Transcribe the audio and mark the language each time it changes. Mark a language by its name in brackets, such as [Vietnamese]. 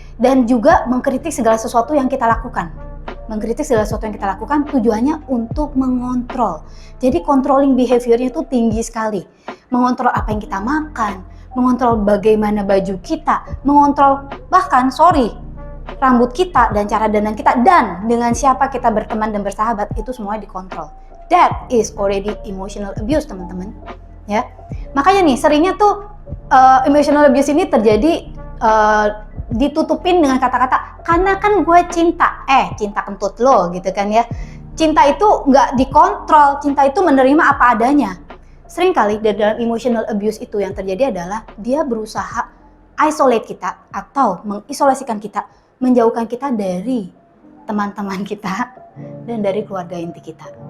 [Indonesian] Dan juga mengkritik segala sesuatu yang kita lakukan. Mengkritik segala sesuatu yang kita lakukan tujuannya untuk mengontrol. Jadi controlling behavior-nya itu tinggi sekali. Mengontrol apa yang kita makan, mengontrol bagaimana baju kita, mengontrol bahkan, rambut kita dan cara dandan kita, dan dengan siapa kita berteman dan bersahabat, itu semua dikontrol. [English] That is already emotional abuse, [Indonesian] teman-teman. Ya, makanya nih seringnya tuh emotional abuse ini terjadi ditutupin dengan kata-kata karena kan gue cinta. Cinta kentut lo gitu kan ya. Cinta itu nggak dikontrol, cinta itu menerima apa adanya. Seringkali dalam emotional abuse itu yang terjadi adalah dia berusaha isolate kita atau mengisolasikan kita, menjauhkan kita dari teman-teman kita dan dari keluarga inti kita.